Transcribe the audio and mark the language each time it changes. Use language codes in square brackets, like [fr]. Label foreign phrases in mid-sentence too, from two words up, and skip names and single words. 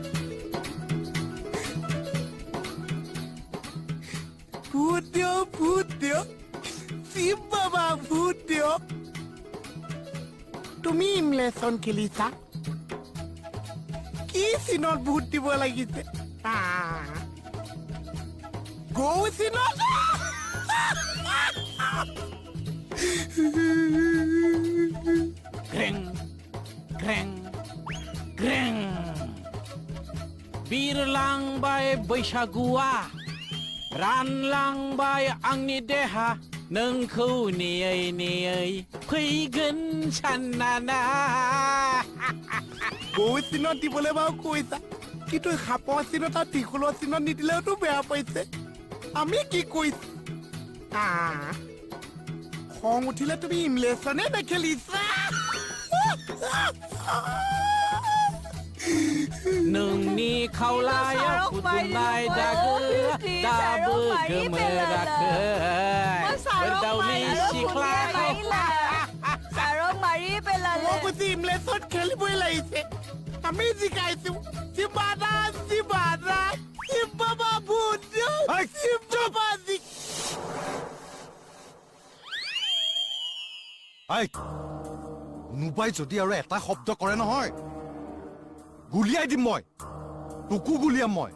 [as] ভূত দিয় শিৱ বাবা ভূত দিয় তুমি ইমলেশ্যন খেলিছা কি চিনত ভূত দিব লাগিছে গৌ চিনত [brx] গ্ৰেং গ্ৰেং গ্ৰেং बिरलांबाय बैसागुआ रानलांबाय आंनि देहा नोंखौ नेयै नेयै फैगोन साननाना [as] গৌ চিনত দিবলৈ বাৰু কৈছা কিন্তু সাপৰ চিনত আৰু ত্ৰিশূলৰ চিনত নিদিলেওতো বেয়া পাইছে আমি কি কৈছো খং উঠিলে তুমি ইমলেশ্যনে নেখেলিছা [brx] नोंनि खावलाया फुदुंनाय दागो दाबो गोमोराखै बरदावलि सिख्लाखौ [as] ছাৰক মাৰি পেলালে মই কৈছো ইমলেশ্যন খেলিবই লাগিছে আমি জিকাইছো শিৱাদা শিৱ বাবা ভূত শিৱ বাবা কোনোবাই যদি আৰু এটা শব্দ কৰে নহয় গুলিয়াই দিম মই তোকো গুলিয়াম মই